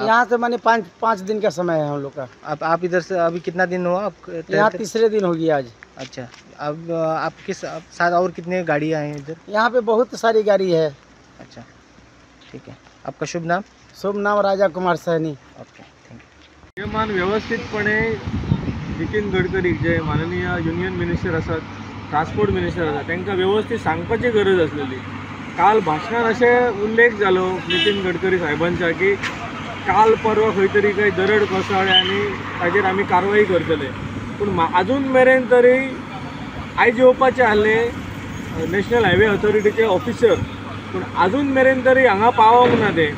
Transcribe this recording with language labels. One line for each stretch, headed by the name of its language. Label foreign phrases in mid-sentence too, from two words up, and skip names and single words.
Hindi: यहाँ से मैंने 5 दिन का समय है हम लोग का। आप इधर से अभी कितना दिन हुआ आप? यहाँ तीसरे दिन हो गया आज। अच्छा, अब आपके साथ और कितने गाड़ियाँ हैं इधर? यहाँ पे बहुत सारी गाड़ी है। अच्छा, ठीक है। आपका शुभ नाम? शुभ नाम राजा कुमार सैनी।
English: OK, thank you.
Konkani: नियमान व्यवस्थितपणे नितीन गडकरी जे माननीय
English: union minister
Konkani: असतात,
English: transport minister
Konkani: असतात, तांकां व्यवस्थित सांगपाची गरज असलेली। काल भाशणात असे उल्लेख जालो नितीन गडकरी साहेबांचा की काल परवा खंय तरी काही दरड कोसळ्ळी आनी ताजेर आमी कारवाई करतले, पूण अजून मेरेन तरी आयज येवपाचे आहले
English: National Highway Authorityche officer,
Konkani: पूण अजून मेरेन तरी हांगा पावोंक ना ते।